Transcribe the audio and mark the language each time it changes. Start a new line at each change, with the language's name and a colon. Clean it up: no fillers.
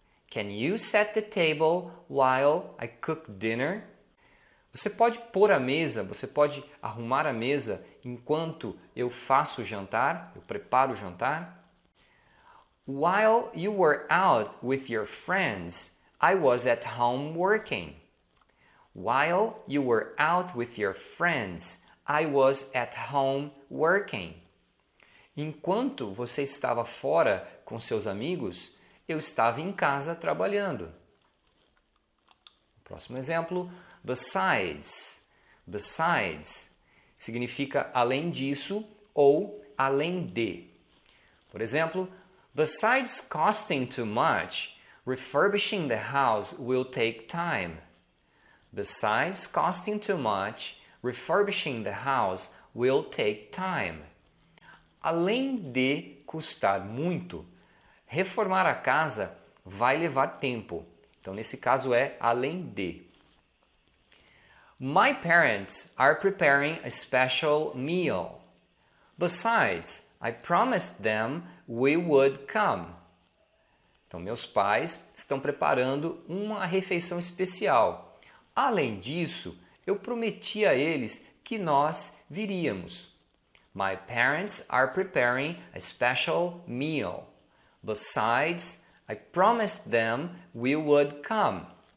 English: Can you set the table while I cook dinner?
Portuguese: Você pode pôr a mesa, você pode arrumar a mesa enquanto eu faço o jantar, eu preparo o jantar?
English: While you were out with your friends, I was at home working. While you were out with your friends, I was at home working.
Portuguese: Enquanto você estava fora com seus amigos, eu estava em casa trabalhando. Próximo exemplo, besides. Besides significa além disso ou além de. Por exemplo,
English: besides costing too much, refurbishing the house will take time. Besides costing too much, refurbishing the house will take time.
Portuguese: Além de custar muito, reformar a casa vai levar tempo. Então, nesse caso é além de.
English: My parents are preparing a special meal. Besides, I promised them we would come.
Portuguese: Então, meus pais estão preparando uma refeição especial. Além disso, eu prometi a eles que nós viríamos.
English: My parents are preparing a special meal. Besides, I promised them we would come.